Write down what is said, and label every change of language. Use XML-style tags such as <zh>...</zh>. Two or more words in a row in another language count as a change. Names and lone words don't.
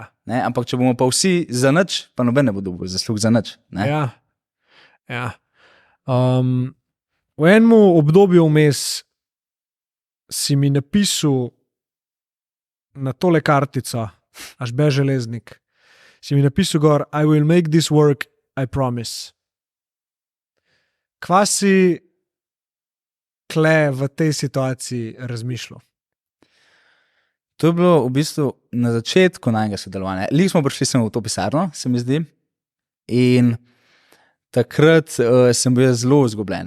<sl>Ampak če bomo pa vsi za nič, pa noben ne bo dobil zaslug za nič. Ja. V enem obdobju vmes si mi napisal na tole kartico, až be železnik, si mi napisal gor,</sl> <en>I will make this work, I promise.</en> <sl>Kva si kle v tej situaciji razmišljal? To je bilo v bistvu na začetku najnega sodelovanja. Lik smo prišli sem v to pisarno, se mi zdi. In takrat sem bil zelo izgubljen.</sl>